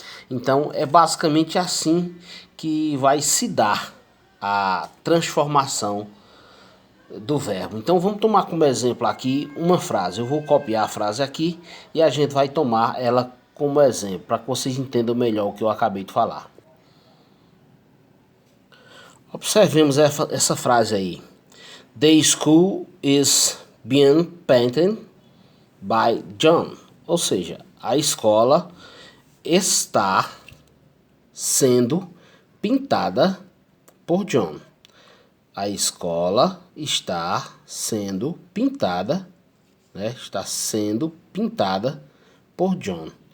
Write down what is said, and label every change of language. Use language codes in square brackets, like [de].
[pt] Então é basicamente assim que vai se dar a transformação do verbo. Então vamos tomar como exemplo aqui uma frase. Eu vou copiar a frase aqui e a gente vai tomar ela como exemplo, para que vocês entendam melhor o que eu acabei de falar. Observemos essa frase aí. [en] The school is being painted by John. [pt] Ou seja, a escola está sendo pintada por John. A escola está sendo pintada, né? Está sendo pintada por John.